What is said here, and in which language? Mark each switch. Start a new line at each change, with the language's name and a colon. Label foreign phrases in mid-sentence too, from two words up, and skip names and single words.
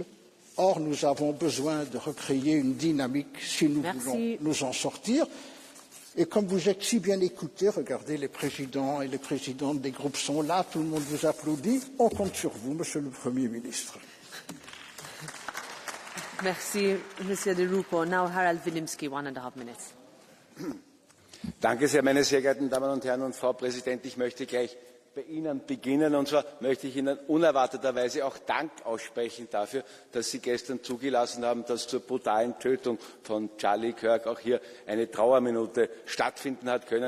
French: Or, nous avons besoin de recréer une dynamique si nous voulons nous en sortir. Et comme vous êtes si bien écoutés, regardez, les présidents et les présidentes des groupes sont là, tout le monde vous applaudit. On compte sur vous, Monsieur le Premier ministre. Merci, Monsieur De Rupo.
English: Now, Harald Wilimski, 1,5 minutes.
German: Danke sehr, meine sehr geehrten Damen und Herren und Frau Präsident. Ich möchte gleich bei Ihnen beginnen. Und zwar möchte ich Ihnen unerwarteterweise auch Dank aussprechen dafür, dass Sie gestern zugelassen haben, dass zur brutalen Tötung von Charlie Kirk auch hier eine Trauerminute stattfinden hat können.